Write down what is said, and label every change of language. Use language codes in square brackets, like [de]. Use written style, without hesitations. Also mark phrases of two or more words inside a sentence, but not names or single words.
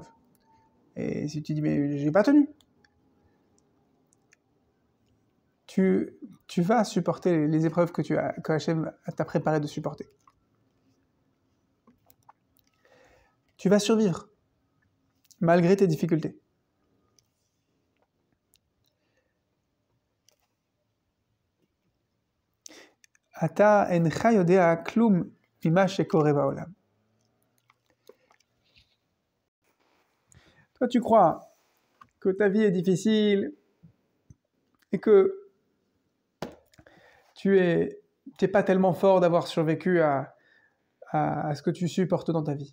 [fr] Et si tu dis mais j'ai pas tenu, tu vas supporter les épreuves que Hachem t'a préparé de supporter. Tu vas survivre, malgré tes difficultés. [he] אתה אינך יודע כלום ממה שקורה בעולם. [fr] Toi, tu crois que ta vie est difficile et que tu n'es pas tellement fort d'avoir survécu à ce que tu supportes dans ta vie.